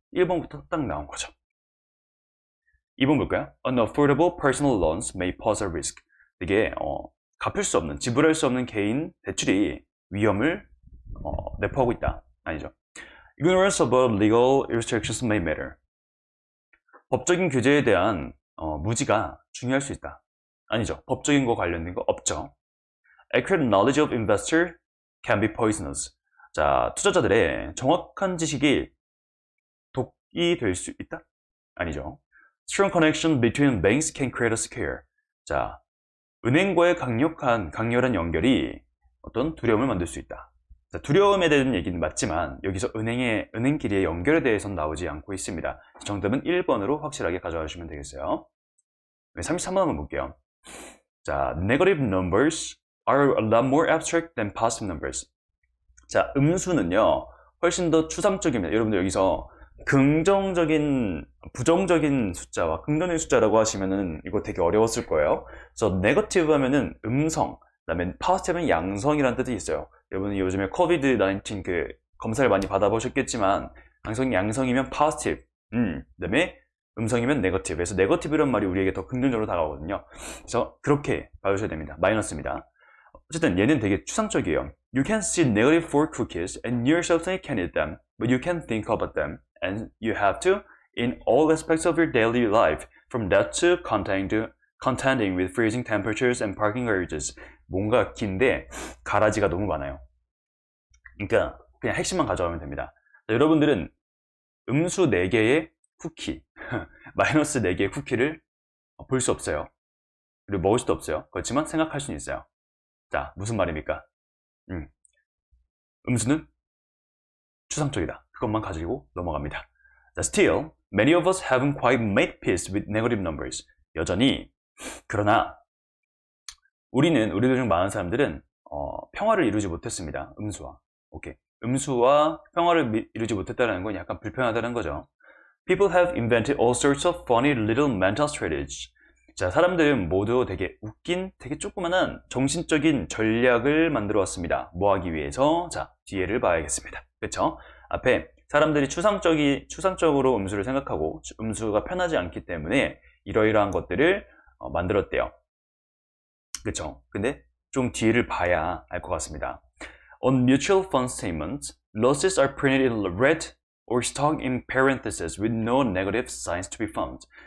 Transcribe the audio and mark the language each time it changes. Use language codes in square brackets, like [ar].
[ko] 1번부터 딱 나온 거죠. 2번 볼까요? [en] Unaffordable personal loans may pose a risk. [ko] 되게 갚을 수 없는, 지불할 수 없는 개인 대출이 위험을 내포하고 있다. 아니죠. [en] Ignorance about legal restrictions may matter. [ko] 법적인 규제에 대한 무지가 중요할 수 있다. 아니죠. 법적인 거 관련된 거 없죠. [en] Accurate knowledge of investor can be poisonous. [ko] 자, 투자자들의 정확한 지식이 독이 될 수 있다? 아니죠. [en] Strong connection between banks can create a scare. [ko] 자, 은행과의 강렬한 연결이 어떤 두려움을 만들 수 있다. 자, 두려움에 대한 얘기는 맞지만 여기서 은행끼리의 연결에 대해서는 나오지 않고 있습니다. 정답은 1번으로 확실하게 가져와 주시면 되겠어요. 33번 한번 볼게요. [en] 자, negative numbers are a lot more abstract than positive numbers. [ko] 자, 음수는요 훨씬 더 추상적입니다. 여러분들 여기서 긍정적인, 부정적인 숫자와 긍정적인 숫자라고 하시면은 이거 되게 어려웠을 거예요. 그래서 네거티브 하면은 음성, 그다음에 파지티브는 양성이라는 뜻이 있어요. 여러분이 요즘에 코비드-19 그 검사를 많이 받아보셨겠지만 양성이면 파지티브, 그다음에 음성이면 네거티브. 그래서 네거티브란 말이 우리에게 더 긍정적으로 다가오거든요. 그래서 그렇게 봐주셔야 됩니다. 마이너스입니다. 어쨌든 얘는 되게 추상적이에요. [en] You can see negative 4 cookies and you certainly can eat them, but you can think about them, and you have to in all aspects of your daily life, from that to contending with freezing temperatures and parking garages. [ko] 뭔가 긴데 가라지가 너무 많아요. 그러니까 그냥 핵심만 가져가면 됩니다. 자, 여러분들은 음수 4개의 쿠키, 마이너스 4개의 쿠키를 볼 수 없어요. 그리고 먹을 수도 없어요. 그렇지만 생각할 수는 있어요. 자, 무슨 말입니까? 음수는 추상적이다. 그것만 가지고 넘어갑니다. [en] 자, still, many of us haven't quite made peace with negative numbers. [ko] 여전히, 그러나 우리들 중 많은 사람들은 평화를 이루지 못했습니다. 음수와. 오케이. 음수와 평화를 이루지 못했다는 건 약간 불편하다는 거죠. [en] People have invented all sorts of funny little mental strategies. [ko] 자, 사람들은 모두 되게 웃긴, 되게 조그만한 정신적인 전략을 만들어 왔습니다. 뭐 하기 위해서? 자, 뒤에를 봐야겠습니다. 그쵸? 앞에 사람들이 추상적으로 음수를 생각하고 음수가 편하지 않기 때문에 이러이러한 것들을 만들었대요. 그쵸? 근데 좀 뒤를 봐야 알 것 같습니다. [en] On mutual fund statements, losses are printed in red or stuck in parentheses with no negative signs to be found.